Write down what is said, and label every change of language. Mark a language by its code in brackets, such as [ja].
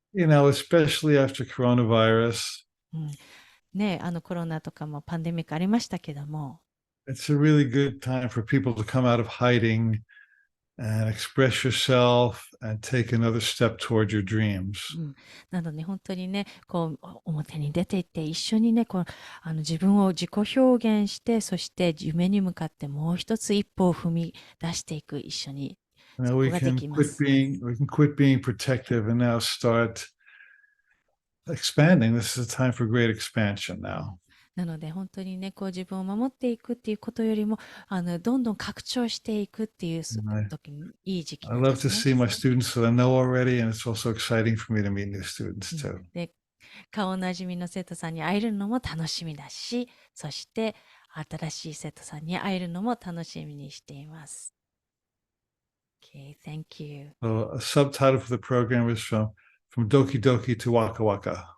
[en] You know, especially after coronavirus, [ja] ね、コロナとかもパンデミックありましたけども、 [en] it's a really good time for people to come out of hiding and express yourself and take another step toward your dreams. [ja] なので本当にね、こう表に出ていって一緒にね、こう自分を自己表現して、そして夢に向かってもう一つ一歩を踏み出していく、一緒に。 [en] Now we can quit being protective and now start expanding. This is a time for great expansion now. [ja] なので本当にね、こう自分を守っていくっていうことよりも、どんどん拡張していくっていう時にいい時期 [en] I [ja] なんで [en] love [ja] す [en] to see my students that I know already, and it's also exciting for me to meet new students too. [ja] で、顔なじみの生徒さんに会えるのも楽しみだし、そして新しい生徒さんに会えるのも楽しみにしています。 [en] Okay, thank you. So a subtitle for the program is from Doki Doki to Waka Waka.